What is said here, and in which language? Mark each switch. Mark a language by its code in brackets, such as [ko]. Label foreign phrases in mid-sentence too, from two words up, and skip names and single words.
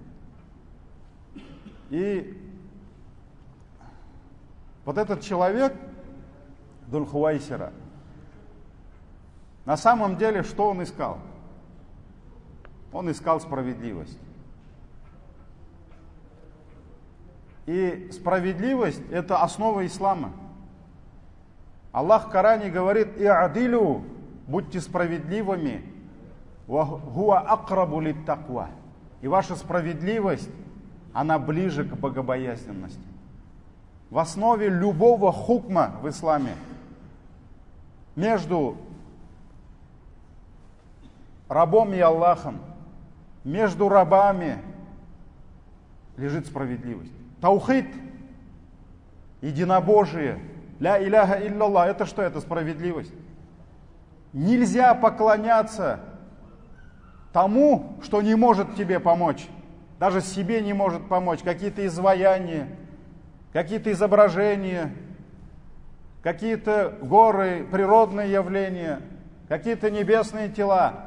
[ru] И вот этот человек, Зуль-Хувайсира, на самом деле, что он искал? Он искал справедливость. И справедливость – это основа ислама. Аллах в Коране говорит: «И'адилю», будьте справедливыми, [ar] «وهو أقرب للتقوى». [ru] И ваша справедливость, она ближе к богобоязненности. В основе любого хукма в исламе между рабом и Аллахом, между рабами лежит справедливость. Таухид, единобожие, [ar] لا إله إلا الله, [ru] это что? Это справедливость. Нельзя поклоняться тому, что не может тебе помочь. Даже себе не может помочь. Какие-то изваяния, какие-то изображения, какие-то горы, природные явления, какие-то небесные тела.